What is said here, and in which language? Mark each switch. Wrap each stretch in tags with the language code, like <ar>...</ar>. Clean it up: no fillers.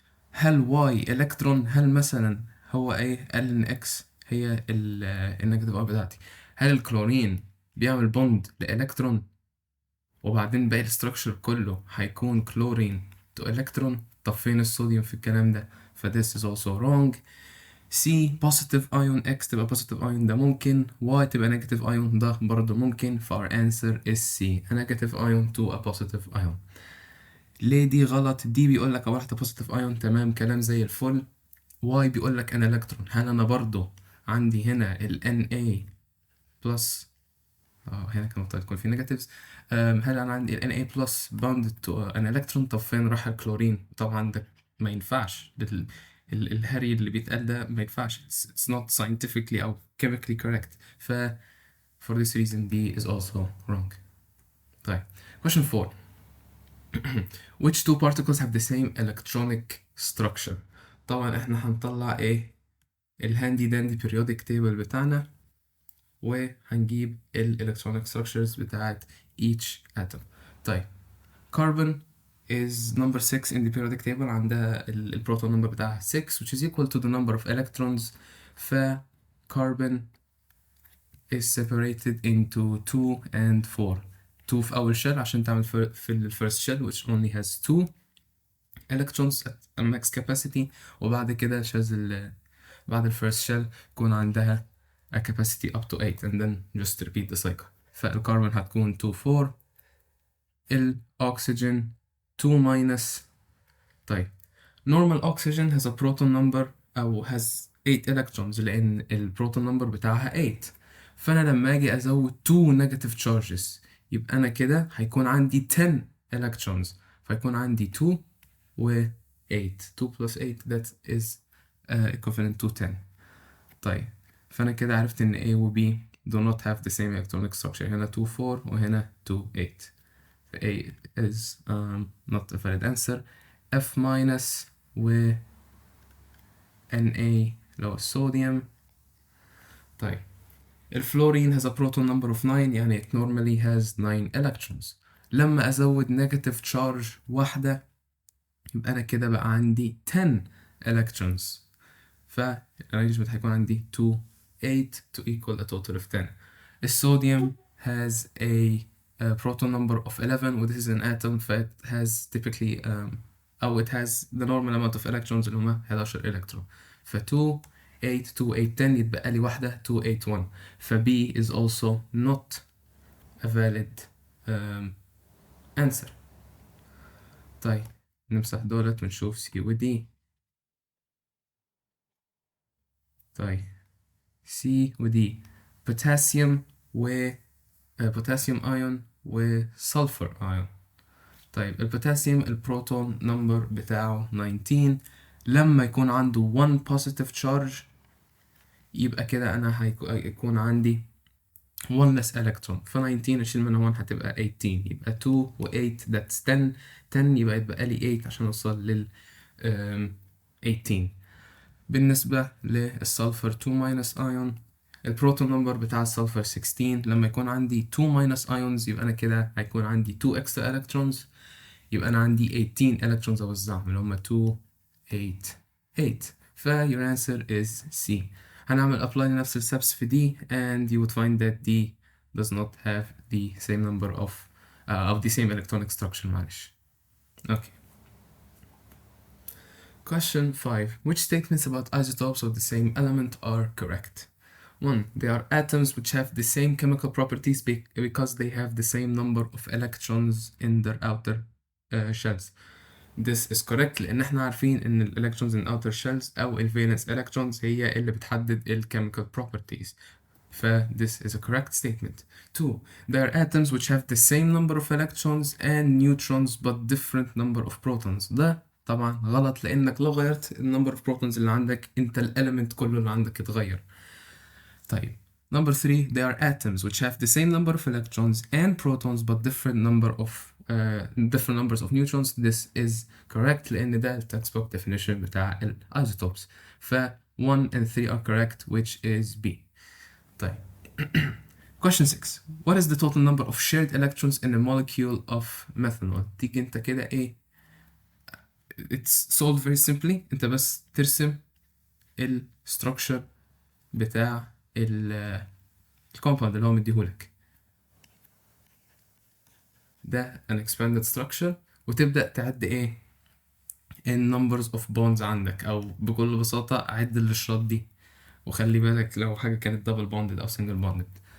<ar>هل Y الكترون؟ هل مثلا هو ايه قال ان X هي النيجاتيف ايون بتاعتي؟ هل الكلورين بيعمل بوند لإلكترون وبعدين باقي الستراكشر كله هيكون كلورين تو إلكترون؟ طب فين الصوديوم في الكلام ده؟ ف this is also wrong. C positive ion X تبقى positive ion ده ممكن، Y تبقى negative ion ده برضه ممكن.</ar> <en>ف our answer is C, a negative ion to a positive ion.</en> <ar>ليه دي غلط؟ دي بيقول لك أول واحدة positive ion، تمام كلام زي الفل. Y بيقول لك أنا إلكترون، هل أنا برضه عندي هنا ال Na plus هنا كان المفروض يكون في negatives. هل أنا عندي ال Na plus bound to an electron؟ طب فين راح الكلورين؟ طبعا ده ما ينفعش، الهري اللي بيتقال ده ما ينفعش.</ar> <en>It's not scientifically أو chemically correct. ف for this reason B is also wrong. طيب question 4. Which two particles have the same electronic structure؟ طبعا احنا هنطلع ايه الهاندي داندي periodic table بتاعنا وهنجيب ال electronic structures بتاعت each atom. طيب carbon is number 6 in the periodic table، عندها ال proton number بتاعها 6 which is equal to the number of electrons. ف carbon is separated into 2 and 4. 2 في أول shell عشان تعمل في ال first shell which only has 2 electrons at a max capacity، وبعد كده بعد ال first shell يكون عندها a capacity up to 8 and then just repeat the cycle.</en> <ar>فالكربون هتكون 2 4، الأكسجين 2 minus.</ar> <en>طيب normal oxygen has a proton number أو has 8 electrons لأن البروتون number بتاعها 8.</en> <ar>فأنا لما أجي أزود 2 negative charges يبقى أنا كده هيكون عندي 10 electrons، فيكون عندي 2 و 8.</ar> <en>2 plus 8 that is equivalent to 10. طيب فأنا كده عرفت إن A و B do not have the same electronic structure. هنا 2 4 وهنا 2 8. A is not a valid answer.</en> <ar>F minus و Na اللي هو الصوديوم.</ar> <en>طيب الفلورين has a proton number of 9 يعني it normally has 9 electrons.</en> <ar>لما أزود negative charge واحدة يبقى أنا كده بقى عندي 10 electrons.</ar> <en>فالارينجمنت هيكون عندي 2 8 to equal a total of 10. الصوديوم has a proton number of 11 و this is an atom ف it has typically أو it has the normal amount of electrons اللي هما 11 إلكترون.</en> <ar>ف 2 8 2 8 10 يتبقى لي واحدة 2 8 1.</ar> <en>ف B is also not a valid answer.</en> <ar>طيب نمسح دولت ونشوف C و D. طيب C و D بوتاسيوم و بوتاسيوم ايون وسلفر ايون. طيب البوتاسيوم البروتون نمبر بتاعه 19، لما يكون عنده 1 positive charge يبقى كده انا هيكون عندي 1 less electron. ف 19 اشيل منها 1 هتبقى 18، يبقى 2 و 8 that's 10. 10 يبقى لي 8 عشان اوصل لل 18. بالنسبة للسلفر 2 minus ion البروتون نمبر بتاع السلفر 16، لما يكون عندي 2 minus ions يبقى أنا كده هيكون عندي 2 extra electrons، يبقى أنا عندي 18 electrons أوزعهم اللي هما 2 8 8.</ar> <en>ف your answer is C. هنعمل apply لنفس الsteps في D and you would find that D does not have the same number of the same electronic structure معلش. Okay. Question 5. Which statements about isotopes of the same element are correct? 1. They are atoms which have the same chemical properties because they have the same number of electrons in their outer shells. This is correct لأن احنا عارفين إن ال electrons in outer shells أو ال valence electrons هي اللي بتحدد ال chemical properties. ف this is a correct statement. 2. There are atoms which have the same number of electrons and neutrons but different number of protons.</en> <ar>ده طبعا غلط لأنك لو غيرت ال number of protons اللي عندك انت ال element كله اللي عندك اتغير.</ar> <en>طيب number 3. There are atoms which have the same number of electrons and protons but different numbers of neutrons. This is correct لأن ده ال textbook definition بتاع ال isotopes. ف 1 and 3 are correct which is B. طيب question 6. What is the total number of shared electrons in a molecule of methanol؟ تيجي انت كده ايه it's solved very simply.</en> <ar>انت بس ترسم ال structure بتاع ال الكومباوند اللي هو مديهولك ده an expanded structure، وتبدأ تعد ايه ال numbers of bonds عندك، او بكل بساطة عد الاشارات دي، وخلي بالك لو حاجة كانت double bonded او single bonded.</ar>